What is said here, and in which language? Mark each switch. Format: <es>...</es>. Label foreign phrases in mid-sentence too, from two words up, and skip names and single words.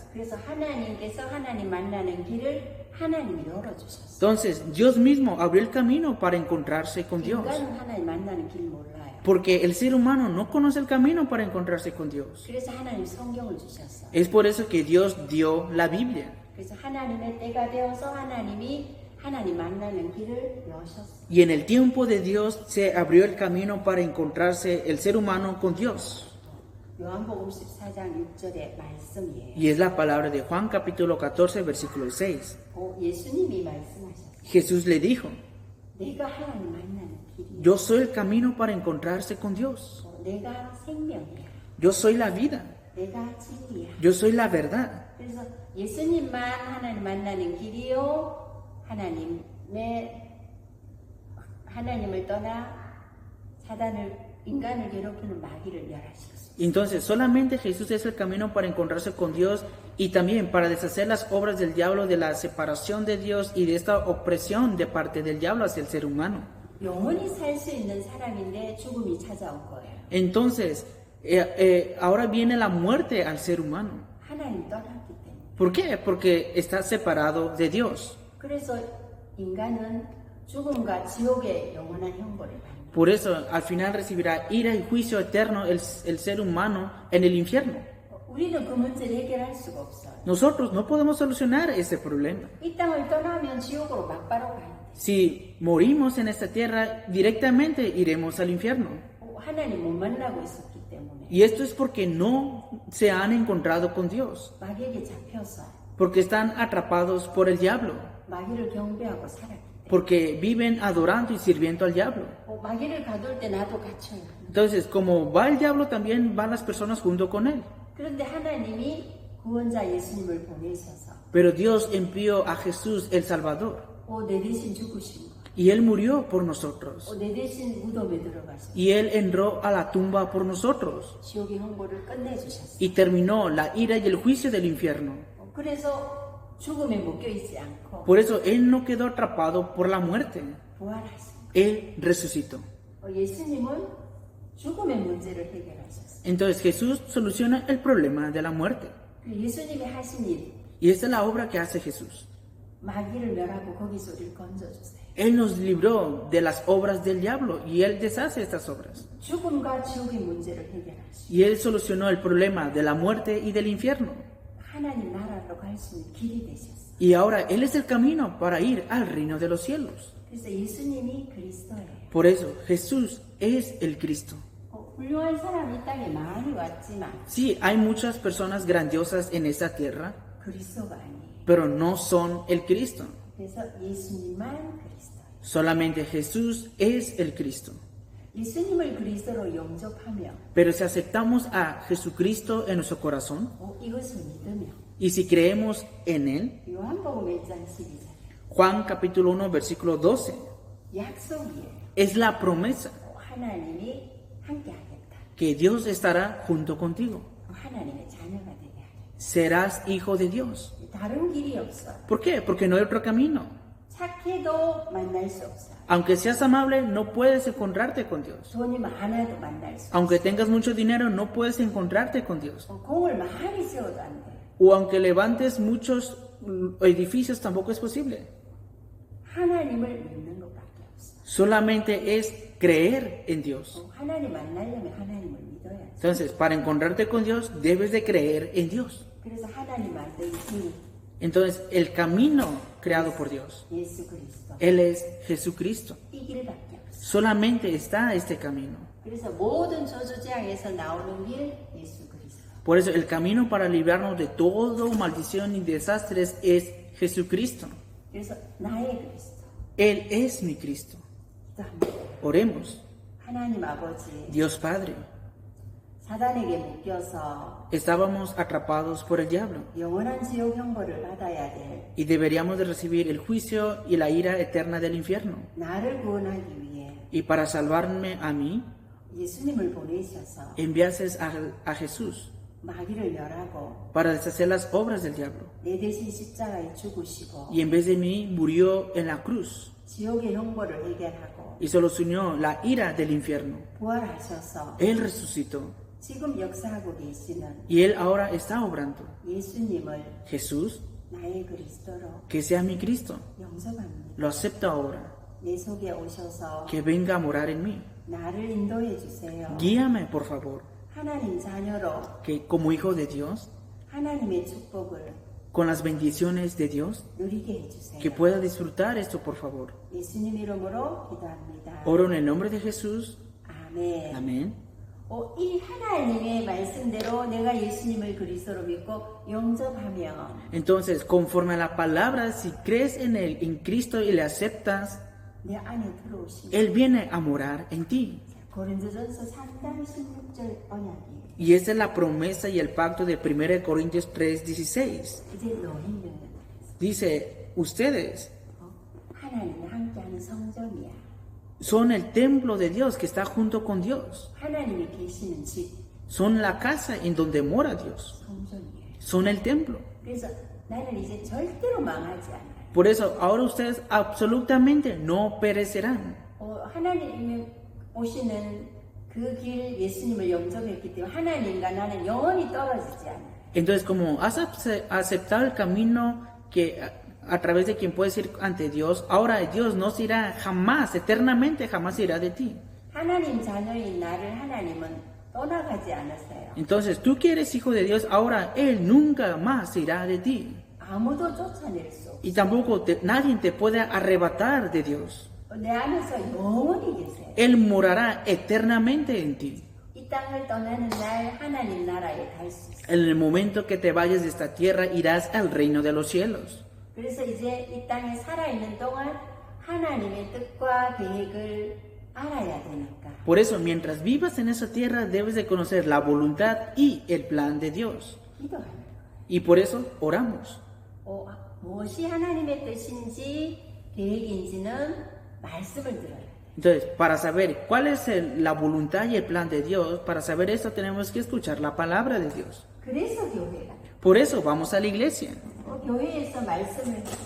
<ko>그래서 하나님께서 하나님 만나는 길을 하나님이 열어주셨어요.</ko> <es>Entonces, Dios mismo abrió el camino para encontrarse con Dios.</es> <ko>인간은 하나님 만나는 길 몰라요.</ko> <es>Porque el ser humano no conoce el camino para encontrarse con Dios.</es> <ko>그래서 하나님 성경을 주셨어요.</ko> <es>Es por eso que Dios dio la Biblia.</es> <ko>그래서 하나님의 때가 되어서 하나님이 하나님 만나는 길을 여셨어요.</ko> <es>Y en el tiempo de Dios se abrió el camino para encontrarse el ser humano con Dios.</es> <ko>요한복음 14장 6절의 말씀이에요.</ko> <es>Y es la palabra de Juan capítulo 14 versículo 6.</es> <ko>예수님이 말씀하셨어요.</ko> <es>Jesús le dijo,</es> <ko>내가 하나님 만나는 길이요.</ko> <es>yo soy el camino para encontrarse con Dios.</es> <ko>내가 생명이야.</ko> <es>Yo soy la vida.</es> <ko>내가 진리야.</ko> <es>Yo soy la verdad.</es> <ko>그래서 예수님만 하나님 만나는 길이요. 하나님을 떠나 인간을 괴롭히는 마귀를 멸하시겠습니다.</ko> <es>Entonces, solamente Jesús es el camino para encontrarse con Dios y también para deshacer las obras del diablo, de la separación de Dios y de esta opresión de parte del diablo hacia el ser humano.</es> <ko>영원히 살 수 있는 사람인데 죽음이 찾아온 거예요.</ko> <es>Entonces, ahora viene la muerte al ser humano.</es> <ko>하나님 떠났기 때문에.</ko> <es>¿Por qué? Porque está separado de Dios.</es> <ko>그래서 인간은 죽음과 지옥의 영원한 형벌을 받는.</ko> <es>Por eso, al final recibirá ira y juicio eterno el ser humano en el infierno.</es> <ko>우리는 그 문제를 해결할 수가 없어요.</ko> <es>Nosotros no podemos solucionar ese problema.</es> <ko>이 땅을 떠나면 지옥으로 막바로 가야 돼.</ko> <es>Si morimos en esta tierra, directamente iremos al infierno.</es> <ko>하나님 못 만나고 있었기 때문에.</ko> <es>Y esto es porque no se han encontrado con Dios,</es> <ko>마귀에게 잡혀서</ko> <es>porque están atrapados por el diablo,</es> <ko>마귀를 경배하고 살았기 때문에.</ko> <es>porque viven adorando y sirviendo al diablo.</es> <ko>마귀를 가둘 때 나도 갇혀요.</ko> <es>Entonces, como va el diablo, también van las personas junto con él.</es> <ko>그런데 하나님이 구원자 예수님을 보내셔서</ko> <es>Pero Dios envió a Jesús el Salvador,</es> <ko>내 대신 죽으신 거.</ko> <es>y Él murió por nosotros,</es> <ko>내 대신 무덤에 들어가서</ko> <es>y Él entró a la tumba por nosotros,</es> <ko>지옥의 형벌을 끝내주셨어요.</ko> <es>y terminó la ira y el juicio del infierno.</es> <ko>그래서 죽음에 묶여있지 않고</ko> <es>Por eso Él no quedó atrapado por la muerte,</es> <ko>부활하신</ko> <es>Él resucitó.</es> <ko>예수님은 죽음의 문제를 해결하셨어요.</ko> <es>Entonces Jesús soluciona el problema de la muerte.</es> <ko>예수님이 하신 일,</ko> <es>Y esta es la obra que hace Jesús.</es> <ko>마귀를 멸하고 거기서 우리를 건져주세요.</ko> <es>Él nos libró de las obras del diablo y Él deshace estas obras.</es> <ko>죽음과 지옥의 문제를 해결하시고</ko> <es>Y Él solucionó el problema de la muerte y del infierno.</es> <ko>하나님 나라로 갈 수 있는 길이 되셨어요.</ko> <es>Y ahora Él es el camino para ir al reino de los cielos.</es> <ko>그래서 예수님이 그리스도예요.</ko> <es>Por eso Jesús es el Cristo.</es> <ko>훌륭한 사람이 이 땅에 많이 왔지만</ko> <es>Sí, hay muchas personas grandiosas en esta tierra,</es> <ko>그리스도가 아니에요.</ko> <es>pero no son el Cristo.</es> <ko>그래서 예수님만 그리스도.</ko> <es>Solamente Jesús es el Cristo.</es> <ko>예수님을 그리스도로 영접하며</ko> <es>Pero si aceptamos a Jesucristo en nuestro corazón,</es> <ko>이것을 믿으며</ko> <es>Y si creemos en Él,</es> <ko>요한복음 1장 12절.</ko> <es>Juan capítulo 1, versículo 12,</es> <ko>약속이에요.</ko> <es>es la promesa</es> <ko>하나님이 함께 하겠다.</ko> <es>que Dios estará junto contigo.</es> <ko>하나님의 자녀가 되게 하겠다.</ko> <es>Serás hijo de Dios.</es> <ko>다른 길이 없어.</ko> <es>¿Por qué? Porque no hay otro camino.</es> <ko>착해도 만날 수 없어.</ko> <es>Aunque seas amable, no puedes encontrarte con Dios.</es> <ko>돈이 많아도 만날 수 없어.</ko> <es>Aunque tengas mucho dinero, no puedes encontrarte con Dios.</es> <ko>공을 많이 세워도 안 돼.</ko> <es>O aunque levantes muchos edificios, tampoco es posible.</es> <ko>하나님을 믿는 것밖에 없어.</ko> <es>Solamente es creer en Dios.</es> <ko>하나님 만나려면 하나님을 믿어야지.</ko> <es>Entonces, para encontrarte con Dios, debes de creer en Dios.</es> <ko>그래서 하나님 만든 길</ko> <es>Entonces, el camino creado por Dios,</es> <ko>예수 그리스도</ko> <es>Él es Jesucristo.</es> <ko>이 길밖에 없어.</ko> <es>Solamente está este camino.</es> <ko>그래서 모든 저주재앙에서 나오는 길 예수 그리스도.</ko> <es>Por eso, el camino para librarnos de toda maldición y desastres es Jesucristo.</es> <ko>그래서 나의 그리스도.</ko> <es>Él es mi Cristo.</es> <ko>기도합니다.</ko> <es>Oremos.</es> <ko>하나님 아버지,</ko> <es>Dios Padre,</es> <ko>사단에게 묶여서</ko> <es>estábamos atrapados por el diablo</es> <ko>영원한 지옥 형벌을 받아야 될</ko> <es>y deberíamos de recibir el juicio y la ira eterna del infierno.</es> <ko>나를 구원하기 위해</ko> <es>Y para salvarme a mí,</es> <ko>예수님을 보내셔서</ko> <es>enviases a Jesús</es> <ko>마귀를 멸하고</ko> <es>para deshacer las obras del diablo.</es> <ko>내 대신 십자가에 죽으시고</ko> <es>Y en vez de mí, murió en la cruz</es> <ko>지옥의 형벌을 해결하고</ko> <es>y solucionó la ira del infierno.</es> <ko>부활하셔서</ko> <es>Él resucitó</es> <ko>지금 역사하고 계시는</ko> <es>y Él ahora está obrando.</es> <ko>예수님을</ko> <es>Jesús,</es> <ko>나의 그리스도로</ko> <es>que sea mi Cristo,</es> <ko>영접합니다.</ko> <es>lo acepto ahora,</es> <ko>내 속에 오셔서</ko> <es>que venga a morar en mí.</es> <ko>나를 인도해 주세요.</ko> <es>Guíame, por favor,</es> <ko>하나님 자녀로</ko> <es>que como hijo de Dios,</es> <ko>하나님의 축복을</ko> <es>con las bendiciones de Dios,</es> <ko>누리게 해주세요.</ko> <es>que pueda disfrutar esto, por favor.</es> <ko>예수님 이름으로 기도합니다.</ko> <es>Oro en el nombre de Jesús.</es> <ko>아멘.</ko> <es>Amén.</es> <ko>이 하나님의 말씀대로 내가 예수님을 그리스도로 믿고 영접하면</ko> <es>Entonces, conforme a la palabra, si crees en Él, en Cristo y le aceptas,</es> <ko>내 안에 들어오시면</ko> <es>Él viene a morar en ti.</es> <ko>고린도전서 3장 16절 언약이에요.</ko> <es>Y esa es la promesa y el pacto de 1 Corintios 3:16.</es> <ko>이제 너희는</ko> <es>Dice, ustedes</es> <ko>하나님이 함께하는 성전이야.</ko> <es>son el templo de Dios que está junto con Dios.</es> <ko>하나님이 계시는 집</ko> <es>Son la casa en donde mora Dios.</es> <ko>성전이에요.</ko> <es>Son el templo.</es> <ko>그래서 나는 이제 절대로 망하지 않아요.</ko> <es>Por eso, ahora ustedes absolutamente no perecerán.</es> <ko>하나님이 오시는 그 길 예수님을 영접했기 때문에 하나님과 나는 영원히 떨어지지 않아요.</ko> <es>Entonces, como has aceptado el camino que a través de quien puedes ir ante Dios, ahora Dios no se irá jamás, eternamente jamás se irá de ti.</es> <ko>하나님 자녀인 나를 하나님은 떠나가지 않으세요.</ko> <es>Entonces, tú que eres hijo de Dios, ahora Él nunca más se irá de ti.</es> <ko>아무도 쫓아낼 수 없어요.</ko> <es>Y tampoco nadie te puede arrebatar de Dios.</es> <ko>내 안에서 영원히 계세요.</ko> <es>Él morará eternamente en ti.</es> <ko>이 땅을 떠나는 날 하나님 나라에 갈 수 있어요.</ko> <es>En el momento que te vayas de esta tierra, irás al reino de los cielos.</es> <ko>그래서 이제 이 땅에 살아있는 동안 하나님의 뜻과 계획을 알아야 되니까</ko> <es>Por eso, mientras vivas en esa tierra, debes de conocer la voluntad y el plan de Dios.</es> <ko>기도하는 거예요.</ko> <es>Y por eso oramos.</es> <ko>무엇이 하나님의 뜻인지 계획인지는 말씀을 들어야 돼요.</ko> <es>Entonces, para saber cuál es la voluntad y el plan de Dios, para saber eso tenemos que escuchar la palabra de Dios.</es> <ko>그래서 교회가</ko> <es>Por eso vamos a la iglesia.</es> <ko>교회에서 말씀을</ko>